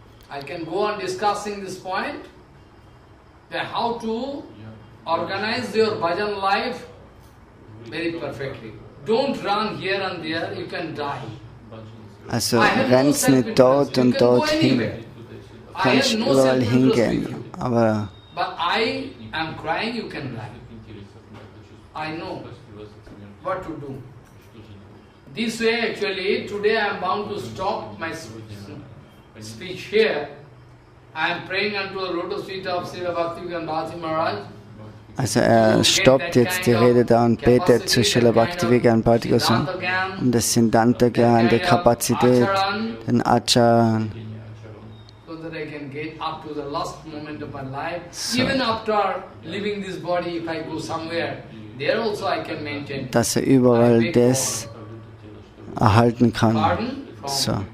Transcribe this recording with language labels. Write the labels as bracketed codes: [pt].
[en] I can go on discussing this point, that how to organize your bhajan life very perfectly. Don't run here and there, you can die. [de] Also rennst nicht dort und dort hin. Du kannst überall hingehen, aber [en] But I am crying, you can lie. I know what to do. This way actually, today I am bound to stop my speech here. I am praying unto the lotus feet of Srila Bhakti Vijnana Bharati Maharaj. [de] Also stoppt jetzt die Rede da und betet zu Srila Bhakti Vijnana Bharati Goswami um das Siddhanta-Gyan, die Kapazität, den Acharan. [en] That I can get up to the last moment of my life. Even after leaving this body, if I go somewhere, there also I can maintain. [de] Dass überall das erhalten kann. So.